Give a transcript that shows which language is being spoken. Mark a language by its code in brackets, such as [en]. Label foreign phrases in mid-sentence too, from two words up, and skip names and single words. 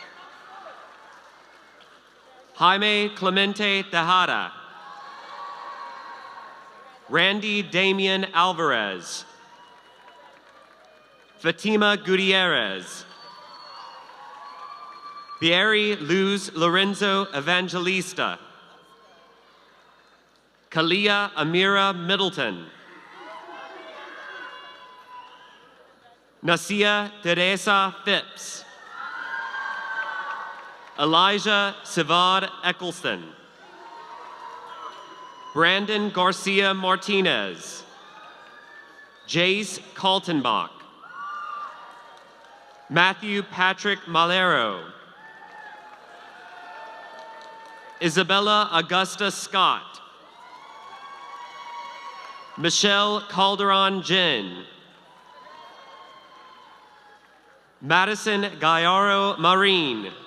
[en] Jaime Clemente Tejada. Randy Damian Alvarez. Fatima Gutierrez. Bieri Luz Lorenzo Evangelista. Kalia Amira Middleton. Nasia Teresa Phipps. Elijah Sivad Eccleston. Brandon Garcia Martinez. Jace Kaltenbach. Matthew Patrick Malero. Isabella Augusta Scott. Michelle Calderon Jin. Madison Gallardo Marine.